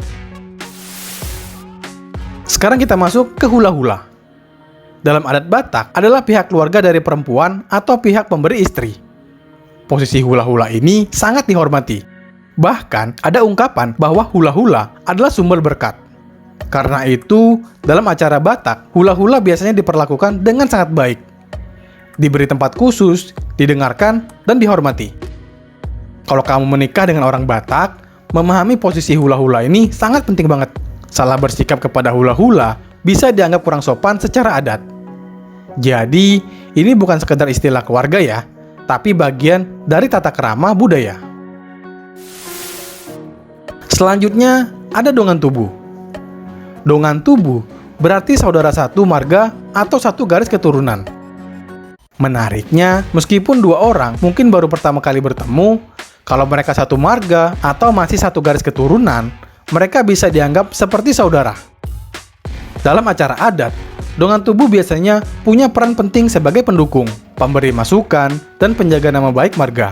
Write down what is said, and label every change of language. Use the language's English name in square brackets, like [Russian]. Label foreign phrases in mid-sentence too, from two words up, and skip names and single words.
[Indonesian] Sekarang kita masuk ke hula-hula. Dalam adat Batak adalah pihak keluarga dari perempuan atau pihak pemberi istri. Posisi hula-hula ini sangat dihormati. Bahkan ada ungkapan bahwa hula-hula adalah sumber berkat. Karena itu, dalam acara Batak, hula-hula biasanya diperlakukan dengan sangat baik. Diberi tempat khusus, didengarkan, dan dihormati. Kalau kamu menikah dengan orang Batak, memahami posisi hula-hula ini sangat penting banget. Salah bersikap kepada hula-hula bisa dianggap kurang sopan secara adat. Jadi, ini bukan sekedar istilah keluarga ya, tapi bagian dari tata krama budaya. Selanjutnya, ada [Batak Toba] dongan tubuh. Dongan tubuh [Indonesian] berarti saudara satu marga atau satu garis keturunan. Menariknya, meskipun dua orang mungkin baru pertama kali bertemu, kalau mereka satu marga atau masih satu garis keturunan, mereka bisa dianggap seperti saudara. Dalam acara adat, [Batak Toba] dongan tubuh [Indonesian] biasanya punya peran penting sebagai pendukung, pemberi masukan, dan penjaga nama baik marga.